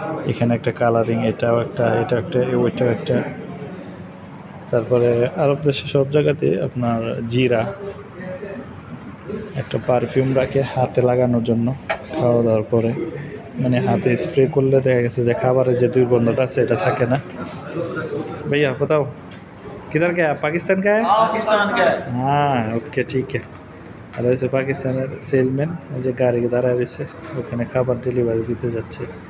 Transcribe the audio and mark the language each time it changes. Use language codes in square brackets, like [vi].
[bn] এখানে একটা কালারিং, এটাও একটা, ওইটাও একটা। তারপরে আরব দেশে সব জায়গাতে আপনার জিরা, একটা পারফিউম রাখে হাতে লাগানোর জন্য খাওয়া দাওয়ার পরে। হাতে স্প্রে করলে দেখা গেছে যে খাবারের যে দুর্গন্ধটা আছে এটা থাকে না। [hi] भैया बताओ किधर का है? पाकिस्तान का है? पाकिस्तान का है। हाँ ओके ठीक है। [bn] আর হচ্ছে পাকিস্তানের সেলম্যান, ওই যে গাড়ি দাঁড়ায় রয়েছে, ওখানে খাবার ডেলিভারি দিতে যাচ্ছে।